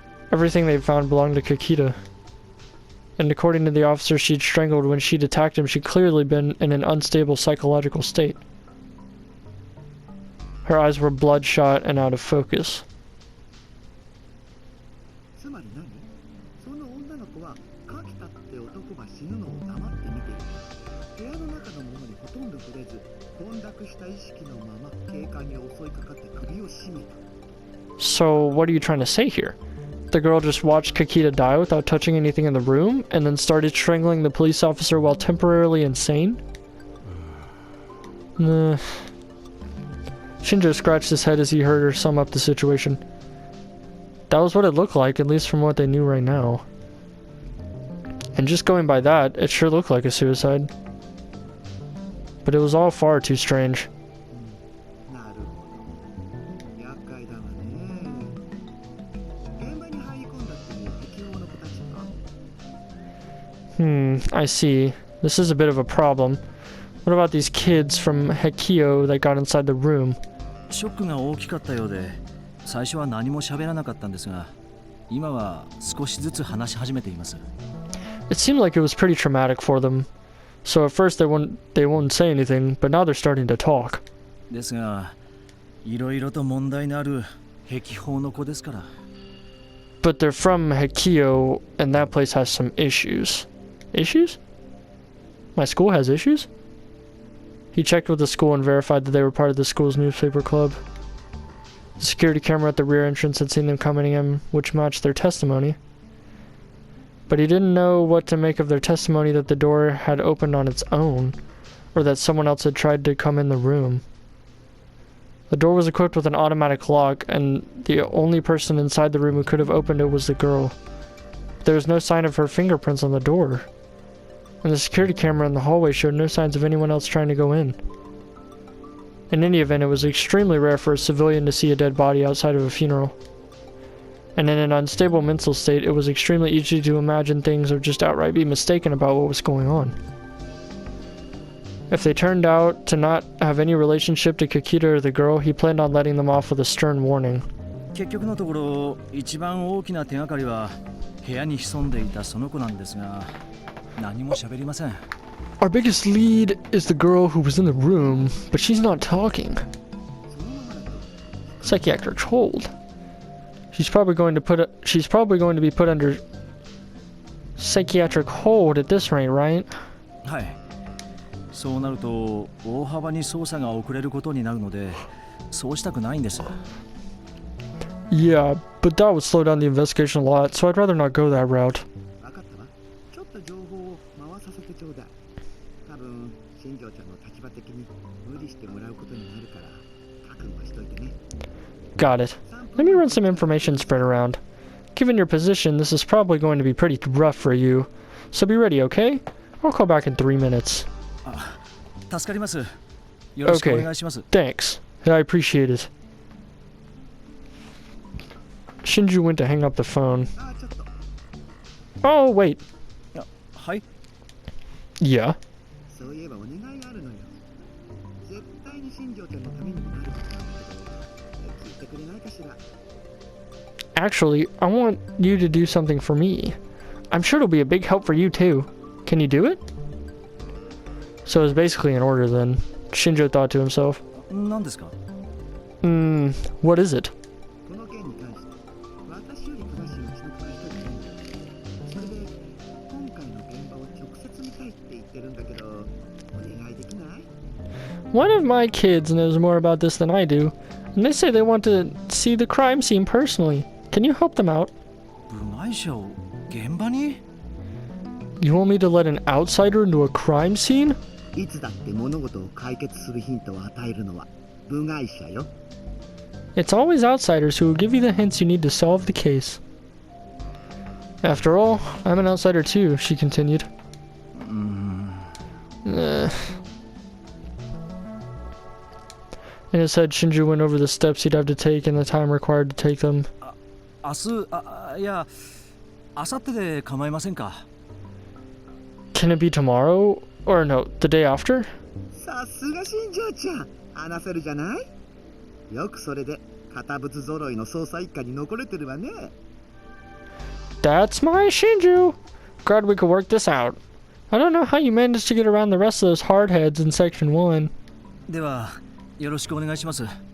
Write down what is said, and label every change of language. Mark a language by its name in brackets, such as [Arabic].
[English] Everything they'd found belonged to Kakita. And according to the officer she'd strangled when she'd attacked him, she'd clearly been in an unstable psychological state. Her eyes were bloodshot and out of focus. [Japanese] つまり何？その女の子は柿田って男が死ぬのを黙って見ている。部屋の中のものにほとんど触れず、混濁した意識のまま警官に襲いかかって首を絞めた。 [English] So, what are you trying to say here? The girl just watched Kakita die without touching anything in the room, and then started strangling the police officer while temporarily insane? Nah. Shinjo scratched his head as he heard her sum up the situation. That was what it looked like, at least from what they knew right now. And just going by that, it sure looked like a suicide. But it was all far too strange. [Japanese] なるほど。厄介だわね。現場に入り込んだっていう適応の子たちか。 [English] I see. This is a bit of a problem. What about these kids from Hekio that got inside the room? [Japanese] ショックが大きかったようで、最初は何も喋らなかったんですが、今は少しずつ話し始めています。 [English] It seemed like it was pretty traumatic for them. So at first they won't say anything, but now they're starting to talk. [Japanese] ですが、いろいろと問題のある壁法の子ですから。 [English] But they're from Hekio, and that place has some issues. Issues? My school has issues? He checked with the school and verified that they were part of the school's newspaper club. The security camera at the rear entrance had seen them coming in, which matched their testimony. But he didn't know what to make of their testimony that the door had opened on its own, or that someone else had tried to come in the room. The door was equipped with an automatic lock, and the only person inside the room who could have opened it was the girl. There was no sign of her fingerprints on the door. And the security camera in the hallway showed no signs of anyone else trying to go in. In any event, it was extremely rare for a civilian to see a dead body outside of a funeral. And in an unstable mental state, it was extremely easy to imagine things or just outright be mistaken about what was going on. If they turned out to not have any relationship to Kakita or the girl, he planned on letting them off with a stern warning. [Japanese] 結局のところ、一番大きな手がかりは部屋に潜んでいたその子なんですが、何も喋りません。 [English] Our biggest lead is the girl who was in the room, but she's not talking. Psychiatric hold. She's probably going to be put under psychiatric hold at this rate, right? [Japanese] はい。そうなると大幅に捜査が遅れることになるので、そうしたくないんです。 [English] Yeah, but that would slow down the investigation a lot, so I'd rather not go that route. [Japanese] 分かったわ。ちょっと情報を回させてちょうだい。多分新庄ちゃんの立場的に無理してもらうことになるから覚悟しといてね。 [English] Got it. Let me run some information spread around. Given your position, this is probably going to be pretty rough for you. So be ready, okay? I'll call back in 3 minutes. [Japanese] 助かります。よろしくお願いします。 [English] Thanks. I appreciate it. Shinju went to hang up the phone. [Japanese] あ、ちょっと。 [English] Oh, wait. [Japanese] はい。 [English] Yeah. [Japanese] そういえばお願いがあるのよ。絶対に新庄ちゃんのためにもなることなんだけど、聞いてくれないかしら。 [English] Actually, I want you to do something for me. I'm sure it'll be a big help for you too. Can you do it? So it's basically an order then. Shinjo thought to himself. [Japanese] 何ですか? [English] What is it? [Japanese] この件に関して私より詳しいうちの子が一人いるんだよ。それで今回の現場を直接見たいって言ってるんだけど、お願いできない？ [English] One of my kids knows more about this than I do, and they say they want to see the crime scene personally. Can you help them out? [Japanese] 部外者を現場に? [English] You want me to let an outsider into a crime scene? [Japanese] いつだって物事を解決するヒントを与えるのは部外者よ。 [English] It's always outsiders who will give you the hints you need to solve the case. After all, I'm an outsider too, she continued. And it said Shinju went over the steps he'd have to take and the time required to take them. [Japanese] 明日いや明後日で構いませんか？ [English] Can it be tomorrow? Or no, the day after? [Japanese] さすが新庄ちゃん、話せるじゃない。よくそれで堅物揃いの捜査一課に残れてるわね。 [English] That's my Shinju! Glad we could work this out. I don't know how you managed to get around the rest of those hardheads in Section 1. [Japanese] ではよろしくお願いします。